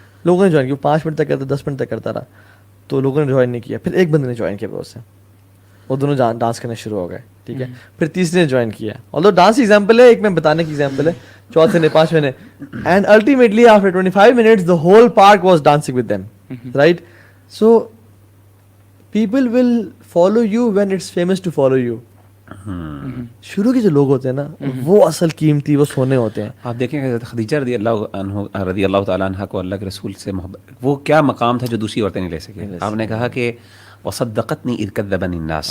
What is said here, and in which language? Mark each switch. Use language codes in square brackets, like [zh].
[ur] لوگوں نے جوائن کیا, 5 منٹ تک کرتا, 10 منٹ تک کرتا رہا, تو لوگوں نے جوائن نہیں کیا. پھر ایک بندے نے جوائن کیا اس سے, وہ دونوں ڈانس کرنے شروع ہو گئے, ٹھیک ہے. پھر تیسرے نے جوائن کیا, اور ڈانس ایگزامپل ہے, ایک میں بتانے کی ایگزامپل ہے, چوتھے نے, 5ویں نے, [en] And ultimately after 25 minutes the whole park was dancing with them, right? So people will follow you when it's famous to follow you. [ur] شروع کے جو لوگ ہوتے ہیں نا وہ اصل قیمتی, وہ سونے ہوتے ہیں. آپ دیکھیں کہ خدیجہ رضی اللہ تعالیٰ عنہ کو اللہ کے رسول سے محبت, وہ کیا مقام تھا جو دوسری عورتیں نہیں لے سکیں. آپ نے کہا کہ [ar] وصدقتنی اذ کذبنی الناس,